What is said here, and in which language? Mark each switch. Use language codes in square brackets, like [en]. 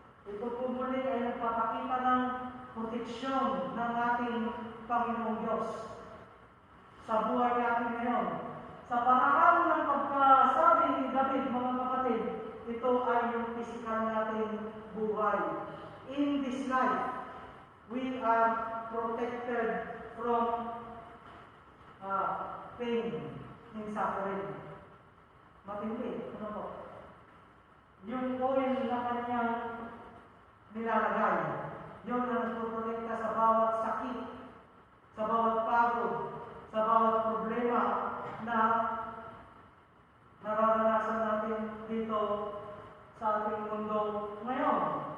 [tl] Ito po muli ay nagpapakita ng proteksyon ng ating Panginoong Diyos sa buhay natin ngayon. Sa paraan ng pagkasabi ni David, mga kapatid, ito ay yung physical natin buhay. [en] In this life, we are protected from pain and suffering. [tl] Matindi, ano po? Yung oil na kanyang nilalagay, yun ang nagpoprotekta sa bawat sakit, sa bawat pagod, sa bawat problema na nararanasan natin dito sa ating mundo ngayon.